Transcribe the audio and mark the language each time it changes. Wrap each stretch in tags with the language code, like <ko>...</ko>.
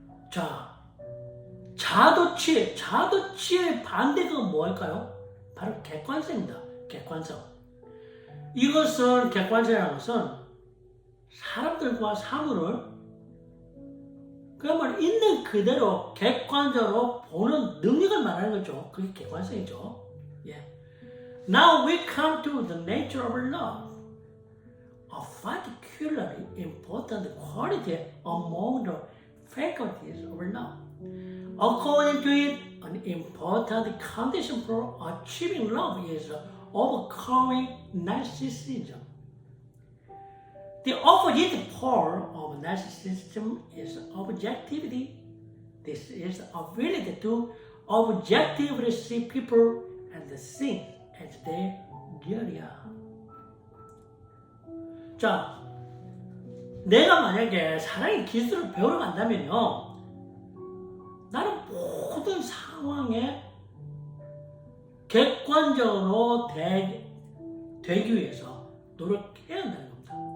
<ko>자, 자아도취의 반대가 뭐일까요? 바로 객관성입니다. 객관성. 이것은 객관성이라는 것은 사람들과 사물을 그야말로 있는 그대로 객관적으로 보는 능력을 말하는 거죠. 그게 객관성이죠. 예.</ko> <en>Now we come to the nature of love, a particularly important quality among the faculties of love. According to it, an important condition for achieving love is overcoming narcissism. The opposite pole of narcissism is objectivity. This is the ability to objectively see people and things as they really are.</en> <ko>자, 내가 만약에 사랑의 기술을 배우러 간다면요, 나는 모든 상황에 객관적으로 되기 위해서 노력해야 한다는 겁니다.</ko>